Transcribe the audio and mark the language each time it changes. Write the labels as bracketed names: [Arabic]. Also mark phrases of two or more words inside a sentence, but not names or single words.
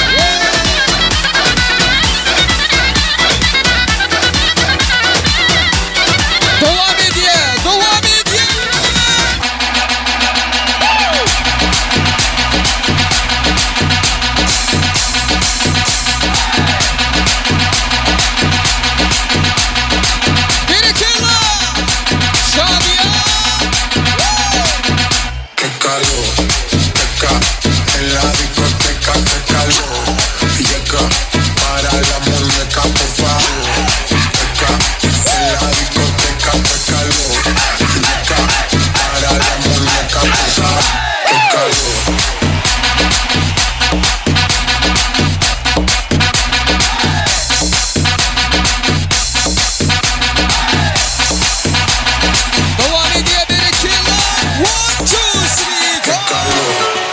[Turkish] Devam ediyor. Devam ediyor. Bereketler. Şadiye. [Spanish] Qué calor, teca, en la discoteca, qué calor. Llega para la muñeca, por favor. Teca, en la discoteca, qué calor. Llega para la muñeca, por favor. Qué calor. [Turkish] Devam ediyor bereketler. 1, 2, 3, [Spanish] Qué go. calor.